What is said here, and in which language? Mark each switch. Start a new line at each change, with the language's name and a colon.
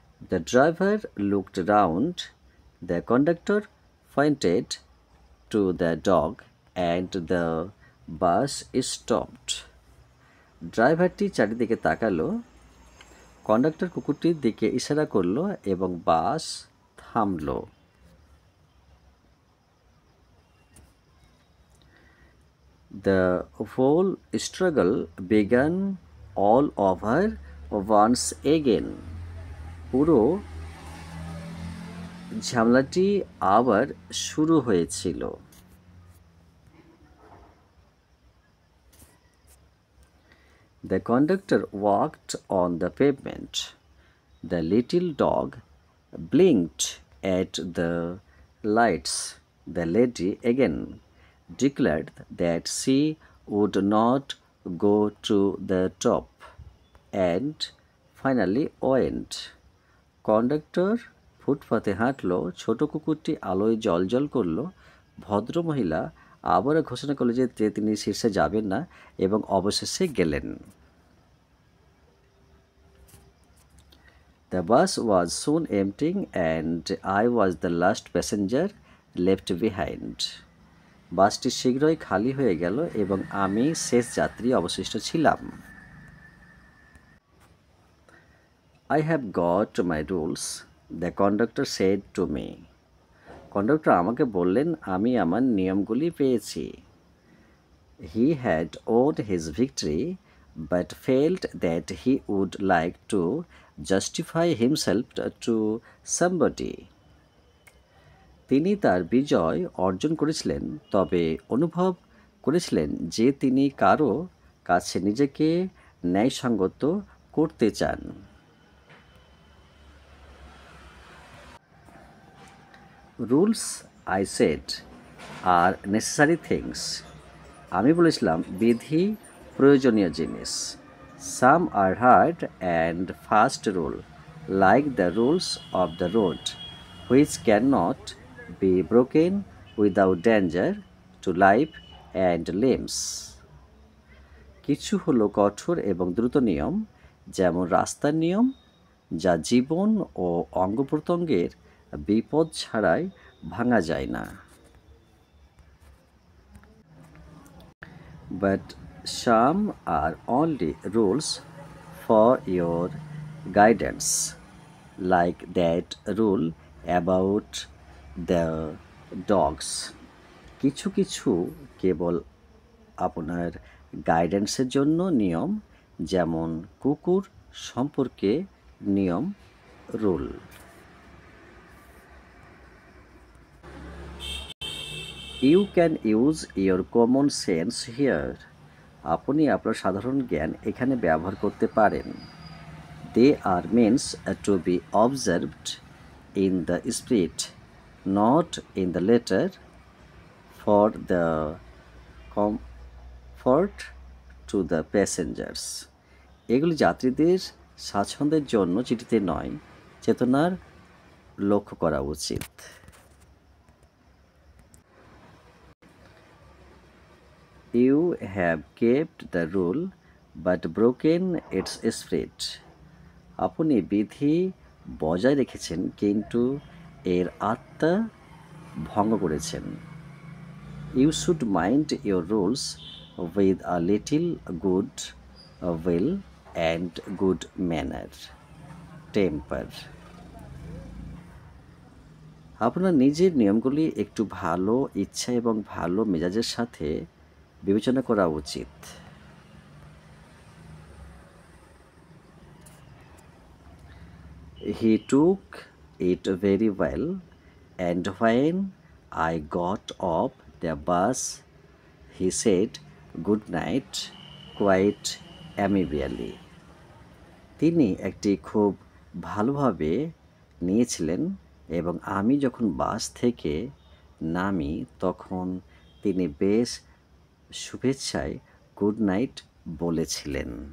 English: The driver looked round. The conductor pointed to the dog and the bus stopped.
Bangla: ড্রাইভারটি চারিদিকে তাকালো, conductor কুকুরটির দিকে ইশারা করল এবং বাস থামল।
English: The whole struggle began all over once again.
Bangla: পুরো ঝামেলাটি আবার শুরু হয়েছিল।
English: The conductor walked on the pavement. The little dog blinked at the lights. The lady again declared that she would not go to the top and finally went.
Bangla: Conductor ফুটপাতে হাঁটলো, ছোট কুকুরটি আলোয় জ্বলজ্বল করলো। ভদ্রমহিলা আবারও ঘোষণা করলো যে তিনি শীর্ষে যাবেন না এবং অবশেষে গেলেন।
English: The bus was soon emptying and I was the last passenger left behind.
Bangla: বাসটি শীঘ্রই খালি হয়ে গেল এবং আমি শেষ যাত্রী অবশিষ্ট ছিলাম।
English: I have got my rules, the conductor said to me.
Bangla: Conductor আমাকে বললেন আমি আমার নিয়মগুলি পেয়েছি।
English: He had owed his victory but felt that he would like to justify himself to somebody.
Bangla: তিনি তার বিজয় অর্জন করেছিলেন, তবে অনুভব করেছিলেন যে তিনি কারো কাছে নিজেকে ন্যায়সঙ্গত করতে চান।
English: Rules, I said, are necessary things.
Bangla: আমি বলেছিলাম বিধি প্রয়োজনীয় জিনিস।
English: Some are hard and fast rule like the rules of the road which can not be broken without danger to life and limbs.
Bangla: কিছু হলো কঠোর এবং দ্রুত নিয়ম, যেমন রাস্তার নিয়ম, যা জীবন ও অঙ্গপ্রত্যঙ্গের বিপদ ছাড়াই ভাঙা যায় না।
English: But some are only rules for your guidance, like that rule about the dogs.
Bangla: কিছু কিছু কেবল আপনার গাইডেন্সের জন্য নিয়ম, যেমন কুকুর সম্পর্কে নিয়ম, rule.
English: You can use your common sense here.
Bangla: আপনি আপনার সাধারণ জ্ঞান এখানে ব্যবহার করতে পারেন।
English: They are means to be observed in the spirit, not in the letter, for the comfort to the passengers.
Bangla: এগুলি যাত্রীদের স্বাচ্ছন্দ্যের জন্য চিঠিতে নয়, চেতনার লক্ষ্য করা উচিত।
English: You have kept the rule but broken its spirit.
Bangla: আপনি বিধি বজায় রেখেছেন কিন্তু এর আত্মা ভঙ্গ করেছেন।
English: You should mind your rules with a little good will and good manner temper.
Bangla: আপনার নিজের নিয়মগুলি একটু ভালো ইচ্ছা এবং ভালো মেজাজের সাথে বিবেচনা করা উচিত।
English: He took it very well, and when I got off the bus, he said good night quite amiably.
Bangla: তিনি একটি খুব ভালোভাবে নিয়েছিলেন এবং আমি যখন বাস থেকে নামি তখন তিনি বেশ শুভেচ্ছায় গুড নাইট বলেছিলেন।